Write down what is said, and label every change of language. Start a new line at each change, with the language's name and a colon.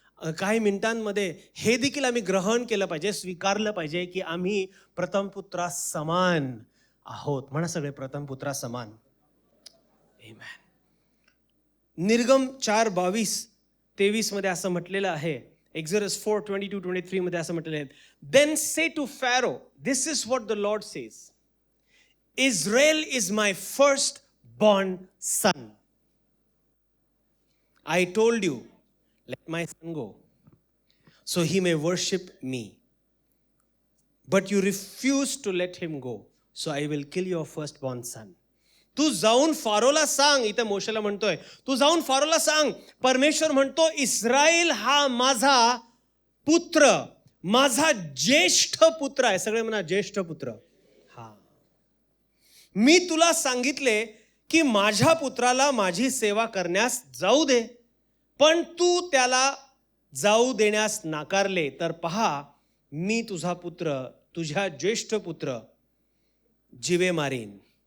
Marathi: काही मिनिटांमध्ये हे देखील आम्ही ग्रहण केलं पाहिजे, स्वीकारलं पाहिजे की आम्ही प्रथम पुत्रा समान आहोत. म्हणा सगळे प्रथम पुत्रा समान. आमेन. निर्गम 4:22-23 मध्ये असं म्हटलेलं आहे.
English: Exodus 4:22-23
Marathi: मध्ये असं म्हटलेलं आहे,
English: Then say to Pharaoh, this is what the Lord says. Israel is my firstborn son. I told you, let my son go, so he may worship me. But you refuse to let him go, so I will kill your firstborn son.
Marathi: तू जाऊन फारोला सांग, इथे मोशेला म्हणतोय, तू जाऊन फारोला सांग, परमेश्वर म्हणतो Israel हा माझा पुत्र, माझा ज्येष्ठ पुत्र आहे. सगळे म्हणा ज्येष्ठ पुत्र. हा, मी तुला सांगितले की माझ्या पुत्राला माझी सेवा करण्यास जाऊ दे, पण तू त्याला जाऊ देण्यास नाकारले, तर पहा मी तुझा पुत्र, तुझ्या ज्येष्ठ पुत्र जीवे मारीन.